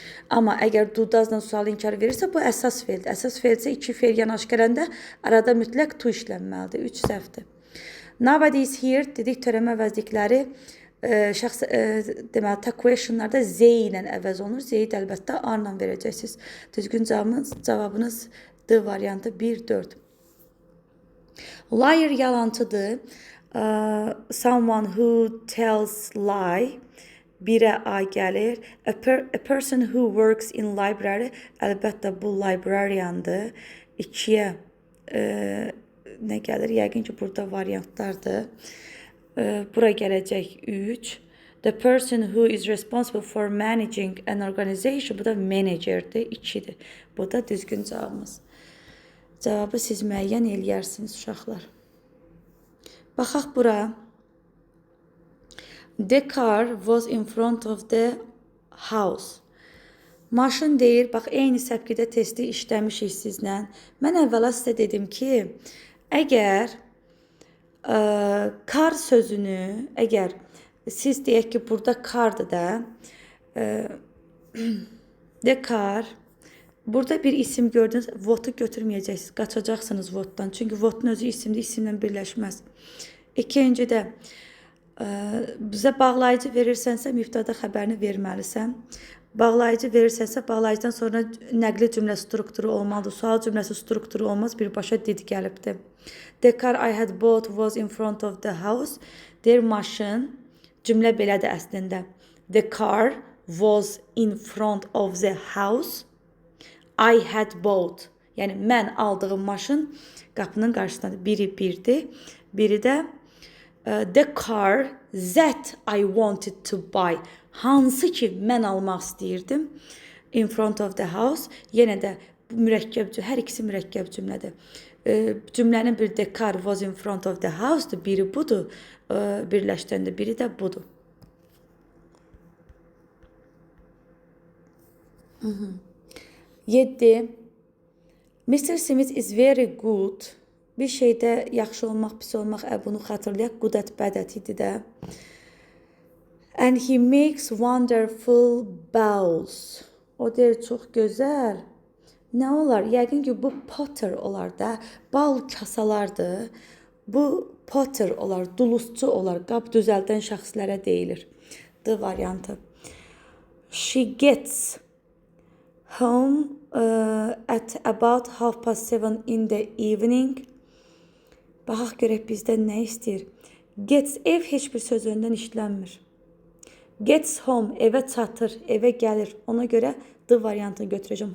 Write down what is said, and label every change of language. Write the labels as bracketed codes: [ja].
[az] Amma əgər do doesla sual inkar verirsə, bu əsas feildir. Əsas feil isə iki feil yanaş gələndə arada mütləq to işlənməlidir. 3 səhvdir. [en] Nobody is here [az] dedik, törəmə əvəzlikləri şəxs deməli questionlarda z ilə əvəz olunur. Z-yi də əlbəttə a ilə verəcəksiniz. Düzgün cavabınız D variantı 1-4. Liar yalançıdır. [en] Someone who tells lie. [az] 1-ə A gəlir. [en] A person who works in library. [az] Əlbəttə bu librariandır. 2-yə nə gəlir? Yəqin ki, burada variantlardır. Bura gələcək 3. [en] The person who is responsible for managing an organization. [az] Bu da managerdir. 2-dir. Bu da düzgün cavabımız. Cavabı siz müəyyən eləyərsiniz, uşaqlar. Baxaq bura. [en] The car was in front of the house. [az] Maşın deyir, bax, eyni səpkidə testi işləmişik sizlə. Mən əvvəla sizə dedim ki, əgər car sözünü, əgər siz deyək ki, burada cardır da, the car, burada bir isim gördünüz, votu götürməyəcəksiniz, qaçacaqsınız votdan. Çünki votun özü isimdir, isimlə birləşməz. İkincidə, bizə bağlayıcı verirsənsə, mübtəda xəbərini verməlisən. Bağlayıcı verirsənsə, bağlayıcıdan sonra nəqli cümlə strukturu olmalıdır. Sual cümləsi strukturu olmaz, birbaşa did gəlibdir. [en] The car I had bought was in front of the house. [az] Deyir, maşın, cümlə belədir əslində. [en] The car was in front of the house. I had bought. [az] Yəni, mən aldığım maşın qapının qarşısındadır. Biri birdir. Biri də [en] the car that I wanted to buy. [az] Hansı ki, mən almaq istəyirdim. [en] In front of the house. [az] Yenə də mürəkkəb, hər ikisi mürəkkəb cümlədir. Cümlənin bir [en] the car was in front of the house-dur. [az] Biri budur. Birləşdirəndə biri də budur. [en] 7. Mr. Smith is very good. [az] Bir şeydə yaxşı olmaq, pis olmaq, bunu xatırlayaq. [en] Good at, bad at [az] idi də. [en] And he makes wonderful bowls. [az] O deyir, çox gözəl. Nə olar? Yəqin ki, bu potter olar da. Bal kasalardır. Bu potter olar, dulusçu olar. Qab düzəldən şəxslərə deyilir. D variantı. [en] She gets home at about 7:30 in the evening. [az] Baxaq görək bizdən nə istəyir. Gets, ev heç bir söz öndən işlənmir. [en] Gets home, [az] evə çatır, evə gəlir. Ona görə D variantını götürəcəm.